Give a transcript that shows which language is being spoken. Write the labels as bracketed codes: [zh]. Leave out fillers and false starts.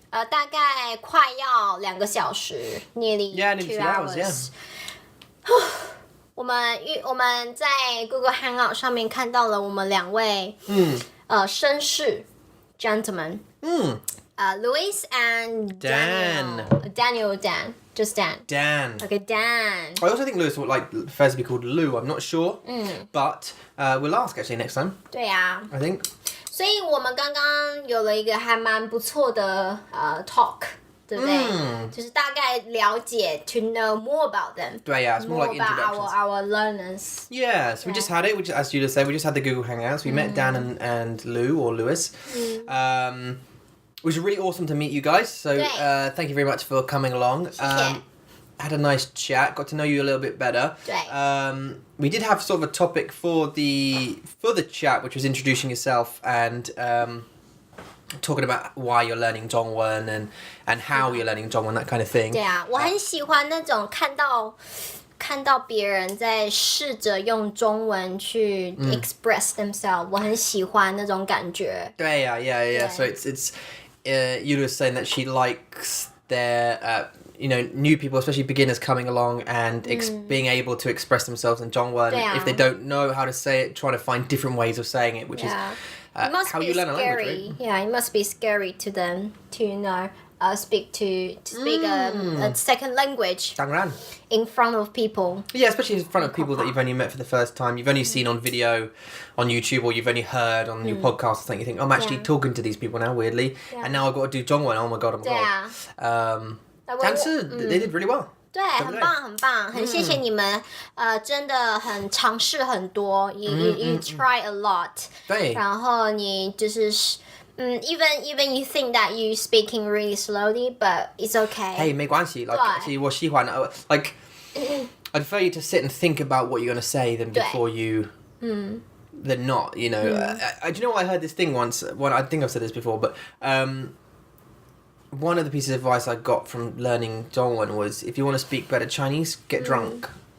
[zh] 大概快要2个小时 ， [en] nearly 2 hours。 [zh] 我们在 Google Hangout 上面看到了我们2位绅士 gentlemen， Louis and Dan. [en] Just Dan. Dan. Okay, Dan. I also think Lewis would prefers to be called Lou. I'm not sure, but we'll ask actually next time. [zh] 对呀。 [en] I think. [zh] 所以我们刚刚有了一个还蛮不错的talk， 对不对？就是大概了解 [en] to know more about them. [zh] 对呀 [en] it's more like introductions. Our learners. Yeah, so we just had it, as Julia said, we just had the Google Hangouts. We met Dan and Lou, or Lewis. It was really awesome to meet you guys, so thank you very much for coming along. Had a nice chat, got to know you a little bit better. We did have sort of a topic for the chat, which was introducing yourself and talking about why you're learning Zhongwen and how you're learning Zhongwen, that kind of thing. [zh] 对啊，我很喜欢那种看到别人在试着用中文去 [en] express themselves， [zh] 我很喜欢那种感觉。对呀 [en] yeah. So it's Yula was saying that she likes their new people, especially beginners, coming along and being able to express themselves in Zhongwen. If they don't know how to say it, trying to find different ways of saying it, which is how you learn a language. Right? Yeah, it must be scary to them to speak a second language [zh] 当然 [en] in front of people. Yeah, especially in front of people that you've only met for the first time. You've only seen on video on YouTube, or you've only heard on your podcast or something. You think, I'm actually talking to these people now, weirdly. And now I've got to do Zhongwen. Oh my god, god. [zh] 但是 [en] they did really well. [zh] 对，很棒很棒，很谢谢你们，真的很尝试很多 [en] you try a lot. [zh] 对，然后你就是 [en] even you think that you speaking really slowly, but it's okay. Hey, [zh] 没关系 其实我喜欢 [en] I prefer you to sit and think about what you're going to say than before you than not, do you know what, I heard this thing once, I think I've said this before, but one of the pieces of advice I got from learning Dongwon was, if you want to speak better Chinese, get drunk.